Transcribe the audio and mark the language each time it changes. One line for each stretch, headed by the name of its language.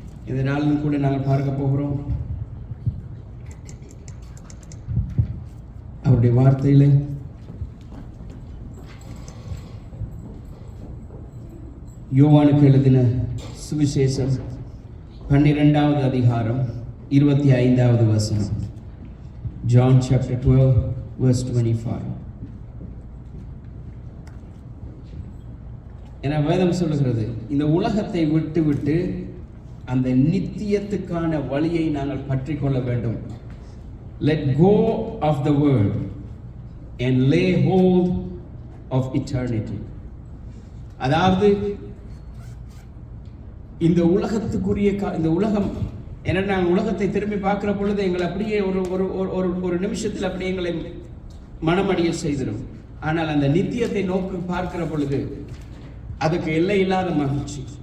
Tamil: இந்த நாளிலும் கூட நாங்கள் பார்க்க போகிறோம் அவருடைய வார்த்தையில யோவானுக்கு எழுதின சுவிசேஷம் 12வது அதிகாரம் 25வது வசனம்.
English: John chapter 12 verse 25.
Tamil: என வேதம் சொல்லுகிறது, இந்த உலகத்தை விட்டு அந்த நித்தியத்துக்கான வழியை நாங்கள் பற்றி கொள்ள வேண்டும்.
English: Let go of the world and lay hold of eternity.
Tamil: அதாவது இந்த உலகத்துக்குரிய இந்த உலகம் என்ன, நாங்கள் உலகத்தை திரும்பி பார்க்கிற பொழுது எங்களை அப்படியே ஒரு நிமிஷத்தில் அப்படியே எங்களை மனமடிய செய்திடும். ஆனால் அந்த நித்தியத்தை நோக்கி பார்க்கிற பொழுது அதுக்கு எல்லை இல்லாத மகிழ்ச்சி,